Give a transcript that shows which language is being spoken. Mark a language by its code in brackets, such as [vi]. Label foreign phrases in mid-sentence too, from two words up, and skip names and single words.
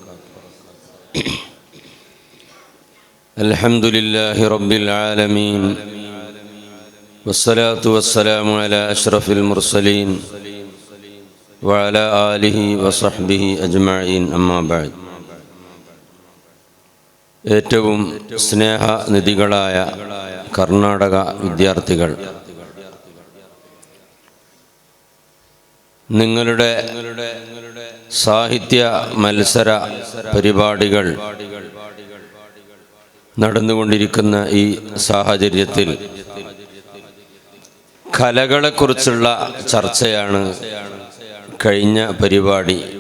[ar] الحمد لله رب العالمين، والصلاة والسلام على أشرف المرسلين وعلى آله وصحبه أجمعين. أما بعد. [ml] ഏറ്റവും സ്നേഹനിധികളായ കർണാടക വിദ്യാർത്ഥികൾ, നിങ്ങളുടെ സാഹിത്യ മത്സര പരിപാടികൾ നടന്നുകൊണ്ടിരിക്കുന്ന ഈ സാഹചര്യത്തിൽ കലകളെക്കുറിച്ചുള്ള ചർച്ചയാണ് കഴിഞ്ഞ പരിപാടി.